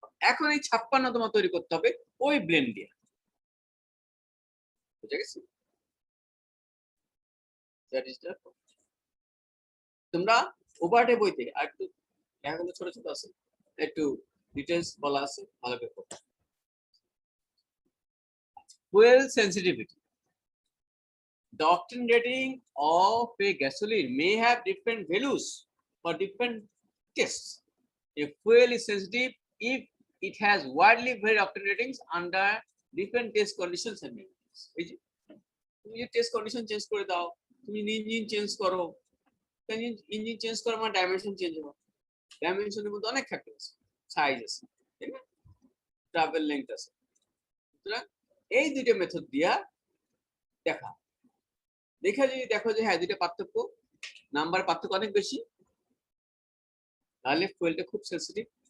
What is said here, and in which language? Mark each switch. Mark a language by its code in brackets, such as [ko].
[bn] এখন এই 56 তোমার তৈরি করতে হবে ওই ব্লেন্ড দিয়ে। বুঝে গেছে? তোমরা ওভারটে বইতে আর একটু এগুলো ছোট ছোট আছে, একটু ডিটেইলস বলা আছে, ভালো করে পড়ো। [en] Fuel sensitivity, the octane rating of a gasoline may have different values for different tests. A fuel is sensitive if it has widely varied octane ratings under different test conditions and measurements. [bn] তুমি যে test condition change করে দাও, তুমি engine change করো, engine change করার মানে dimension change হবে, ডাইমেনশনের মধ্যে অনেক ফ্যাক্টর আছে, সাইজ আছে, তাই না, ট্রাভেল লেংথ আছে। সুতরাং এই দুইটা মেথড দিয়া দেখা, দেখে যদি দেখো যে হ্যাঁ দুইটা পার্থক্য, নাম্বার পার্থক্য অনেক বেশি, তাহলে ফুয়েলটা খুব সেন্সিটিভ।